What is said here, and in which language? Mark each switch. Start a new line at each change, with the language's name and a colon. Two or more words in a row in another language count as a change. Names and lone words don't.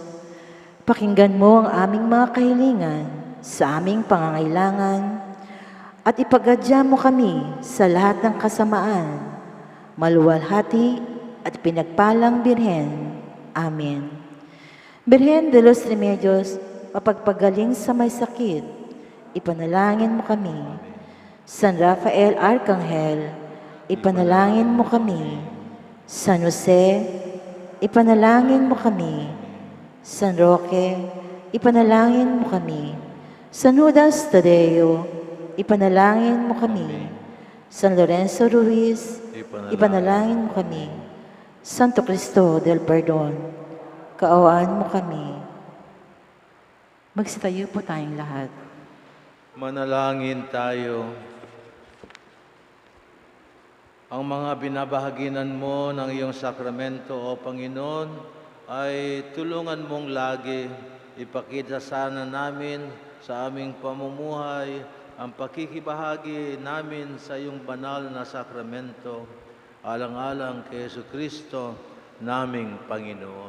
Filipino: Pakinggan mo ang aming mga kahilingan sa aming pangangailangan at ipagadya mo kami sa lahat ng kasamaan, maluwalhati at pinagpalang Birhen. Amen. Birhen de los Remedios, mapagpagaling sa may sakit, ipanalangin mo kami. San Rafael Arcangel, ipanalangin mo kami. San Jose, ipanalangin mo kami. San Roque, ipanalangin mo kami. San Judas Tadeo, ipanalangin mo kami. San Lorenzo Ruiz, ipanalangin mo kami. Santo Cristo del Perdon, kaawaan mo kami. Magsitayo po tayong lahat. Manalangin tayo. Ang mga binabahaginan mo ng iyong sakramento, O Panginoon, ay tulungan mong lagi ipakita sana namin sa aming pamumuhay ang pakikibahagi namin sa iyong banal na sakramento, alang-alang kay Jesucristo, naming Panginoon.